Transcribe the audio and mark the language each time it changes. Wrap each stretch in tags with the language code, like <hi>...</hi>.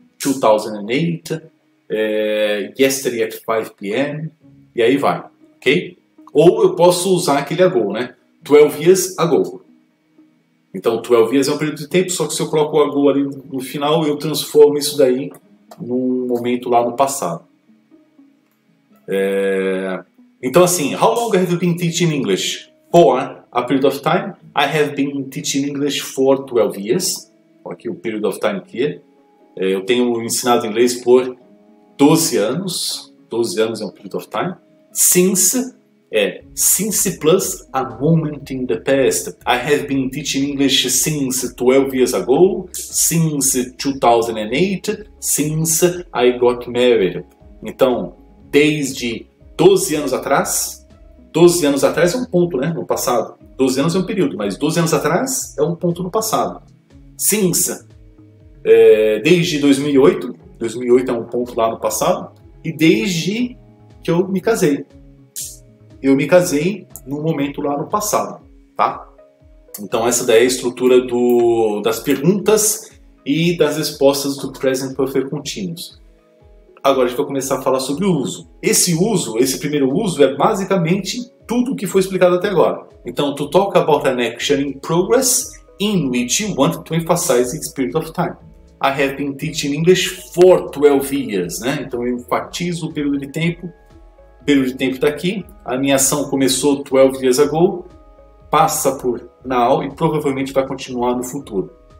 <en>2008. Yesterday at 5 p.m.</en> <pt>E aí vai.</pt> <en>Ok?</en> <pt>Ou eu posso usar aquele ago, né?</pt> <en>12 years ago.</en> <pt>Então, 12 years é um período de tempo, só que se eu coloco o ago ali no final, eu transformo isso daí num momento lá no passado. Então, assim,</pt> <en>how long have you been teaching English? For a period of time. I have been teaching English for 12 years.</en> <pt>Aqui o period of time aqui. Eu tenho ensinado inglês por 12 anos. 12 anos é um period of time.</pt> <en>Since plus a moment in the past. I have been teaching English since 12 years ago, since 2008, since I got married.</en> <pt>Então, desde 12 anos atrás, 12 anos atrás é um ponto, né, no passado. 12 anos é um período, mas 12 anos atrás é um ponto no passado. Since, desde 2008, 2008 é um ponto lá no passado, e desde que eu me casei. Eu me casei num momento lá no passado, tá? Então essa daí é a estrutura das perguntas e das respostas do Present Perfect Continuous. Agora a gente vai começar a falar sobre o uso. Esse primeiro uso é basicamente tudo o que foi explicado até agora.</pt> <en>Então, to talk about an action in progress in which you want to emphasize its period of time. I have been teaching English for 12 years, né?</en> <pt>Então eu enfatizo o período de tempo. O período de tempo está aqui. A minha ação começou</pt> <en>12 years ago,</en> <pt>passa por now e provavelmente vai continuar no futuro.</pt>